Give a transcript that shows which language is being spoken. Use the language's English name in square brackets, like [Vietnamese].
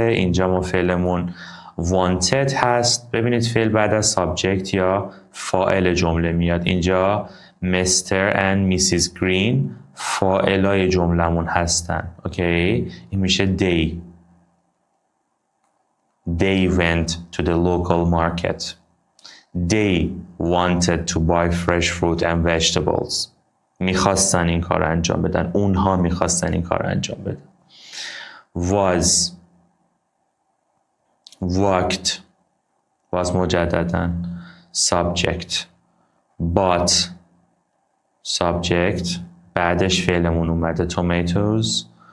[Persian] اینجا ما فعلمون wanted هست. ببینید فعل بعد از سابجکت یا فاعل جمله میاد. اینجا Mr. and Mrs. Green فاعلای جملمون هستن. اوکی، این میشه they. [English] They went to the local market. They wanted to buy fresh fruit and vegetables. [Persian] میخواستن این کار انجام بدن. اونها میخواستن این کار انجام بدن. [English] Was walked was مجدداً subject. [Persian] Bought subject بعدش فعلمون اومده tomatoes.